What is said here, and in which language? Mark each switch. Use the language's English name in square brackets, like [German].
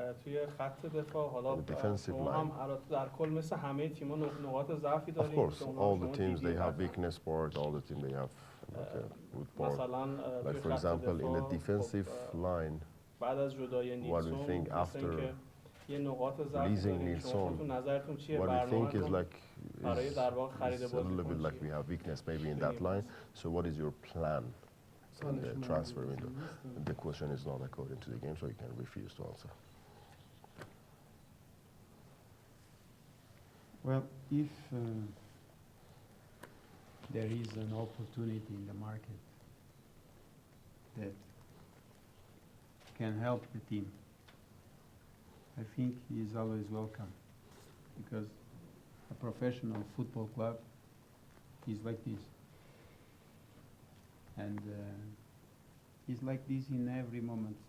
[Persian] توی خط دفاع حالا شما هم در کل مثل همه تیم‌ها نقاط ضعفی دارید. [English] Of course, all the teams they have weakness parts, all the teams they have good part. Like for example, in the defensive line, [Persian] بعد از جدای نیلسون یه نقاط ضعفی دارید. شما تو نظرتون چیه برنامه‌تون برای در واقع خرید بازیکن؟ [English] a little bit like we have weakness maybe in that line. So what is your plan in the transfer window? The question is not according to the game, so you can refuse to answer. Well, if there is an opportunity in the market that can help the team, I think he is always welcome, because a professional football club is like this, and it's like this in every moment.